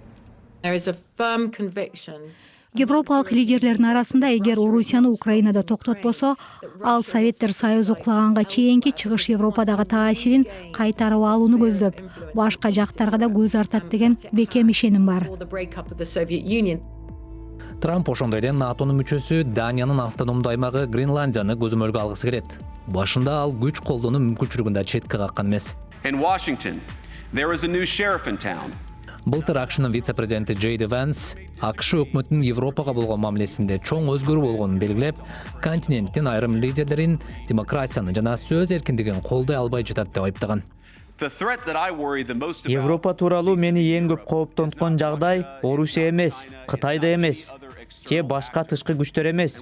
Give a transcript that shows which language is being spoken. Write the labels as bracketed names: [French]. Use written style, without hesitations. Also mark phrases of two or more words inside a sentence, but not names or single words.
[Kyrgyz] Европалык лидерлердин арасында эгер Орусияны Украинада токтотпосо, ал Советтер Союзу кулаганга чейинки чыгыш Европадагы таасирин кайтарып алууну көздөп, башка жактарга да көз артат деген бекем ишеним бар. Трамп ошондой эле НАТОнун мүчөсү Даниянын автономдуу аймагы Гренландияны көзөмөлгө алгысы келет. Башында ал күч колдонуу мүмкүнчүлүгүн да четке каккан эмес. [English] In Washington, there is a new sheriff in town. [Kyrgyz] Былтыр АКШнын вице-президенти Джейди Венс АКШ өкмөтүнүн Европага болгон мамилесинде чоң өзгөрүү болгонун белгилеп, континенттин айрым лидерлерин демократияны жана сөз эркиндигин колдой албай жатат деп айыптаган. Европа тууралуу мени эң көп кооптонткон жагдай Орусия эмес, Кытай да эмес, же башка тышкы күчтөр эмес.